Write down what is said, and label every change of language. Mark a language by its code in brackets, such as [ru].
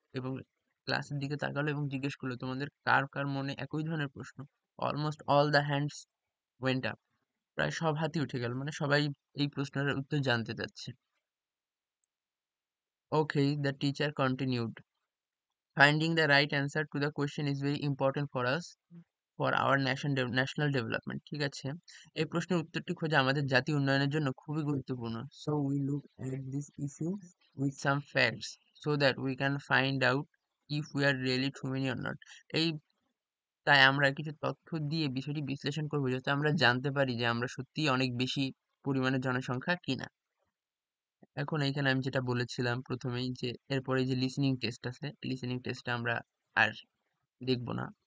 [bn] এবং ক্লাসের দিকে তাকালো এবং জিজ্ঞেস করলো, তোমাদের কার কার মনে একই ধরনের প্রশ্ন? [en] Almost all the hands went up. [bn] প্রায় সব হাতই উঠে গেল, মানে সবাই এই প্রশ্নের উত্তর জানতে চাচ্ছে। [en] Okay, the teacher continued. Finding the right answer to the question is very important for us, for our national development. [bn] ঠিক আছে, এই প্রশ্নের উত্তরটি খোঁজা আমাদের জাতীয় উন্নয়নের জন্য খুবই গুরুত্বপূর্ণ। [en] So we look at this issue with some facts so that we can find out if we are really too many or not. [bn] এই তাই আমরা কিছু তথ্য দিয়ে বিষয়টি বিশ্লেষণ করবো, যাতে আমরা জানতে পারি যে আমরা সত্যিই অনেক বেশি পরিমাণে জনসংখ্যা কিনা। এখন এইখানে আমি যেটা বলেছিলাম প্রথমেই, যে এরপরে যে লিসেনিং টেস্ট আছে, লিসেনিং টেস্টটা আমরা আর দেখবো না।